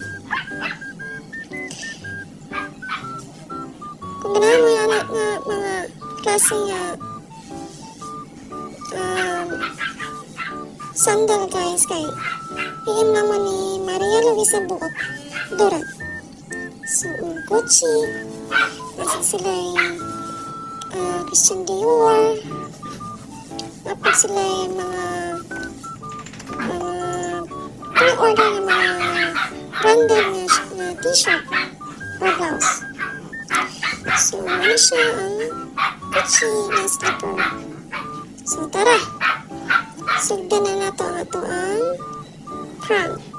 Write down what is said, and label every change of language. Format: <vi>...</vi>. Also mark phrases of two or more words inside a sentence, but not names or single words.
<ceb>Kung ganahan mo yan nga mga klase nga sandal, guys, kay PM naman ni Maria Luisa Buot Duran.</ceb> <tl>So, Gucci, nasa sila yung Christian Dior. Tapos sila yung mga pre-order ng mga branded na t-shirt or blouse. So, ano siya ang Gucci na slipper. So, tara!</tl> <ceb>Sugdan na nato ang ato ang prank.</ceb>